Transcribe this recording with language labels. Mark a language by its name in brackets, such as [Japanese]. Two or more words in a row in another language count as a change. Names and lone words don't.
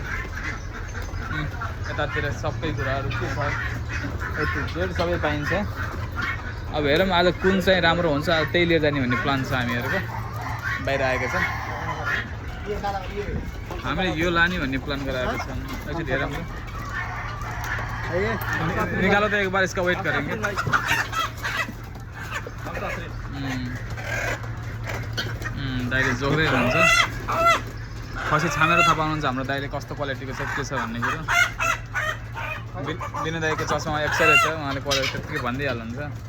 [Nepali] यतातिर सबै कुराहरू के छ, यति सबै पाइन्छ। अब हेरौँ आज कुन चाहिँ राम्रो हुन्छ, त्यही लिएर जाने भन्ने प्लान छ हामीहरूको। बाहिर आएका छन्, हामीले यो लाने भन्ने प्लान गराएको छौँ। एकछिन हेरौँ न, [Hindi] निकालो तो एक बार इसका वेट करेंगे। [Nepali] दाइले जोग्दै रहन्छ। खसी छामेर थाहा पाउनुहुन्छ हाम्रो दाइले कस्तो क्वालिटीको छ के छ भन्ने कुरो। बिना दाइको चस्मा एक्सरे छ, उहाँले क्वालिटी त्यतिकै भन्दै हाल्नुहुन्छ।